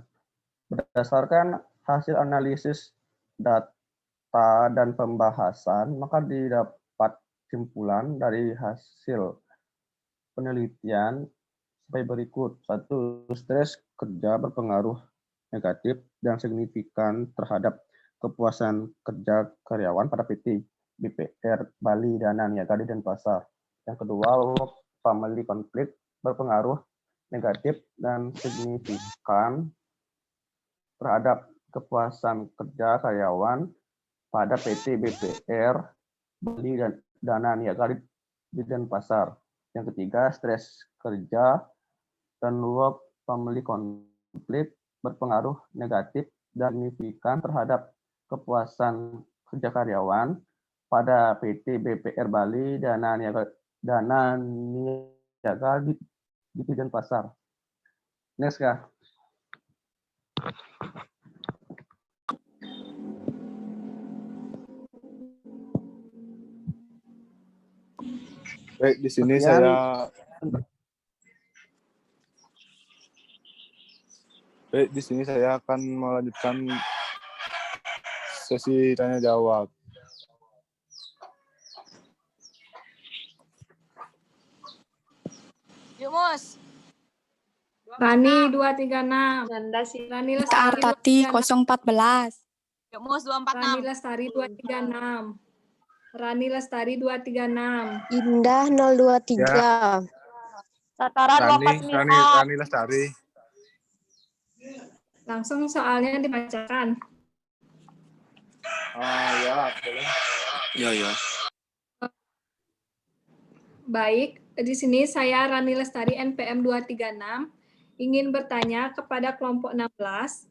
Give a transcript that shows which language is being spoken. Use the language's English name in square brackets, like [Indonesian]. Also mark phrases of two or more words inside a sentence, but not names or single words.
[Indonesian] Berdasarkan hasil analisis data dan pembahasan, maka didapat kesimpulan dari hasil penelitian sebagai berikut. 1. Stres kerja berpengaruh negatif dan signifikan terhadap kepuasan kerja karyawan pada PT BPR Bali Dana Niaga di Denpasar. Yang kedua, [English] work family conflict [Indonesian] berpengaruh negatif dan signifikan terhadap kepuasan kerja karyawan pada PT BPR Bali dan Dana Niaga di Denpasar. Yang ketiga, stres kerja dan [English] work family conflict [Indonesian] berpengaruh negatif dan signifikan terhadap kepuasan kerja karyawan pada PT BPR Bali Dana Niaga di Denpasar. Next, Kak. Baik, di sini saya akan melanjutkan sesi tanya jawab. Yumus. Rani 236. Rani Lestari Artati 014. Yumus Rani 246. Lestari 236. Rani Lestari 236. Indah 023. Satara 249. Rani Lestari. Langsung soalnya dibacakan. Ya, boleh. Ya. Baik, di sini saya Rani Lestari NPM 236 ingin bertanya kepada kelompok 16.